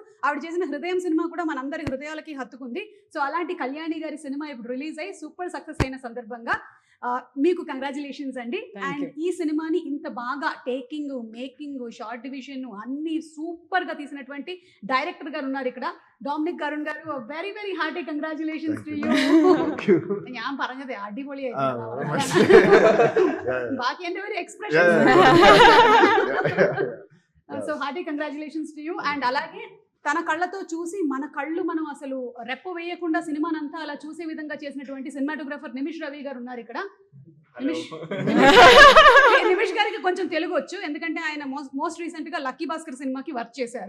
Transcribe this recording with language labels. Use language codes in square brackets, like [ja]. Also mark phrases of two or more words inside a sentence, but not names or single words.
[te] ఆవిడ చేసిన హృదయం సినిమా కూడా మనందరి హృదయాలకి హత్తుకుంది. సో అలాంటి కళ్యాణి గారి సినిమా ఇప్పుడు రిలీజ్ అయ్యి [en] super success [te] అయిన సందర్భంగా మీకు కంగ్రాచులేషన్స్ అండి. అండ్ ఈ సినిమాని ఇంత బాగా [en] taking, making, shot division [te] అన్ని సూపర్ గా తీసినటువంటి డైరెక్టర్ గారు ఉన్నారు ఇక్కడ, ഡോമിനിക് അരുൺ గారు. [en] very very hearty congratulations to you. [ml] ഞാൻ പറഞ്ഞത് അടിപൊളിയായിരുന്നു. ബാക്കി എൻ്റെ ഒരു എക്സ്പ്രഷൻ. [en] so hearty congratulations to you. [te] అండ్ అలాగే తన కళ్ళతో చూసి మన కళ్ళు మనం అసలు రెప్ప వేయకుండా సినిమానంతా అలా చూసే విధంగా చేసినటువంటి సినిమాటోగ్రాఫర్ నిమిష్ రవి గారు ఉన్నారు ఇక్కడ. నిమిష్ గారికి కొంచెం తెలుగు వచ్చు, ఎందుకంటే ఆయన [en] most recent [te] గా లక్కీ భాస్కర్ సినిమాకి వర్క్ చేశారు.